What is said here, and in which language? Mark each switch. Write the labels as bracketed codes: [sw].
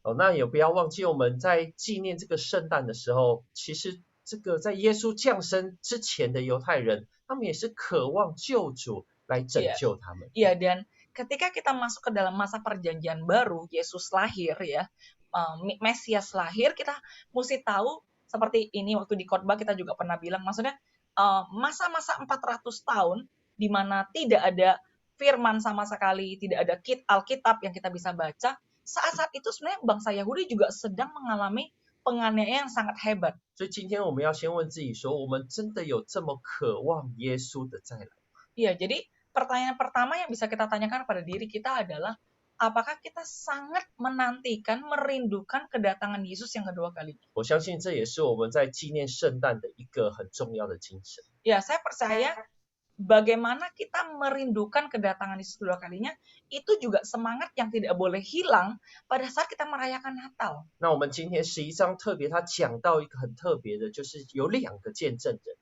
[zh] 那也不要忘记我们在纪念这个圣诞的时候，其实这个在耶稣降生之前的犹太人，他们也是渴望救主来拯救他们。 [id] Iya, dan ketika kita masuk ke dalam masa perjanjian baru, Yesus lahir ya, Mesias lahir, kita mesti tahu seperti ini waktu di khotbah kita juga pernah bilang, maksudnya masa-masa 400 tahun di mana tidak ada firman sama sekali, tidak ada Alkitab yang kita bisa baca. Saat-saat itu sebenarnya bangsa Yahudi juga sedang mengalami penganiayaan yang sangat hebat. [zh] 所以今天我们要先问自己说，我们真的有这么渴望耶稣的再来？ [id] Iya, jadi pertanyaan pertama yang bisa kita tanyakan pada diri kita adalah, apakah kita sangat menantikan, merindukan kedatangan Yesus yang kedua kali? [zh] 我相信这也是我们在纪念圣诞的一个很重要的精神。 [id] Ya, saya percaya bagaimana kita merindukan kedatangan Yesus kedua kalinya, itu juga semangat yang tidak boleh hilang pada saat kita merayakan Natal. [zh] 那我们今天11章特别，他讲到一个很特别的，就是有2个见证人。